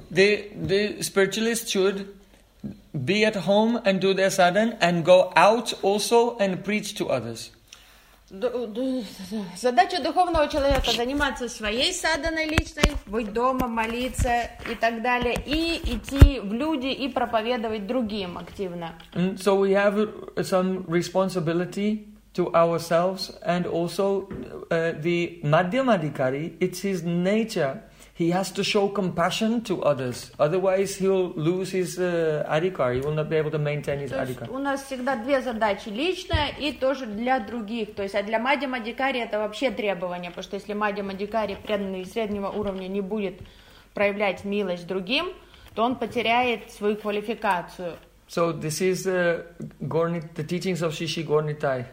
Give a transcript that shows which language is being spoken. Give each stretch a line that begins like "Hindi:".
English: The spiritualist should be at home and do their sadhana and go out also and preach to others.
Russian: Задача духовного человека заниматься своей садханой личной, быть дома, молиться и так далее, и идти в люди и проповедовать другим активно.
English: So we have some responsibility to ourselves, and also the Madhyamadhikari, it's his nature. He has to show compassion to others, otherwise he'll lose his adhikar. He will not be able to maintain his adhikar.
Russian: У нас всегда две задачи: личная и тоже для других. То есть, а для Мадхьямадхикари это вообще требование, потому что если Мадхьямадхикари преданный среднего уровня не будет проявлять милость другим, то он потеряет свою квалификацию.
English: So this is the teachings of Шришри Горнитай.